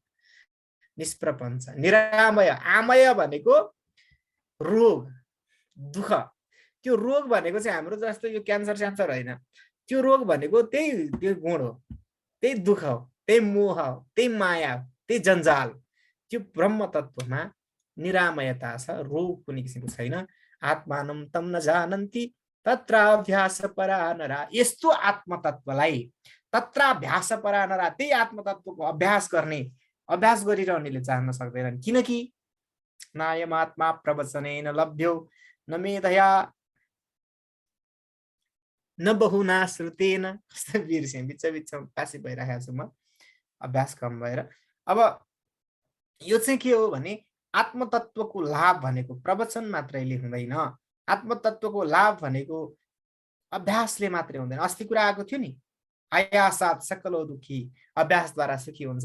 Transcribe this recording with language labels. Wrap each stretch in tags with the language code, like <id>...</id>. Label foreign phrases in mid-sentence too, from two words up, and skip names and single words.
<ne>निष्प्रपञ्च, निरामय। आमय भनेको रोग, दुःख। त्यो रोग भनेको चाहिँ हाम्रो जस्तो यो क्यान्सर स्यान्सर होइन। त्यो रोग भनेको त्यो गुण हो, त्यही दुःख हो, त्यही मोह हो, त्यही माया हो, त्यही जन्जाल। त्यो ब्रह्म तत्त्वमा निरामयता छ, रोग कुनै किसिमको छैन।</ne> <sa>आत्मानं तम न जानन्ति तत्राभ्यास परा नरा।</sa> <ne>यस्तो आत्मतत्त्वलाई</ne> <sa>तत्राभ्यास परा नरा,</sa> <ne>त्यही आत्मतत्त्वको अभ्यास गरिरहनेले जान्न सक्दैनन्।</ne> <sa>किनकि नायम आत्मा प्रवचनेन लभ्यो न मेधया न बहुना श्रुतेन।</sa> <ne>कस्तो बिर्सेँ, बिचमा पासी भइरहेको छु म अभ्यास कम भएर। अब यो चाहिँ के हो भने आत्मतत्त्वको लाभ भनेको प्रवचन मात्रैले हुँदैन। आत्मतत्त्वको लाभ भनेको अभ्यासले मात्रै हुँदैन। अस्ति कुरा आएको थियो नि,</ne> <sa>आयासात सकलो दुखी</sa> <ne>अभ्यासद्वारा सुखी हुन्छ।</ne>